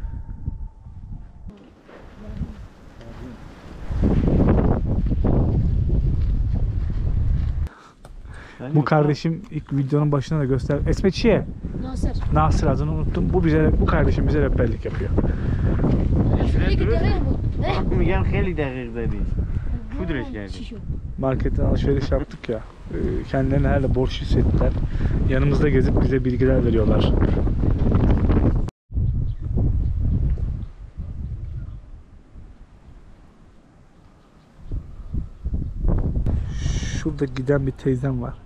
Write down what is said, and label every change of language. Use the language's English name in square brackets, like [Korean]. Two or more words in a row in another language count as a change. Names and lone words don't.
[Turkish] Bu kardeşim ilk videonun başında da göster. Esmetçiye. Nasır adını unuttum. Bu kardeşim bize rehberlik yapıyor. [Persian] میگم خیلی دقیق دادی پودرش کردی [Turkish] Marketten alışveriş yaptık ya. Kendilerini herhalde borçlu hissettiler. Yanımızda gezip bize bilgiler veriyorlar. Şurada giden bir teyzem var.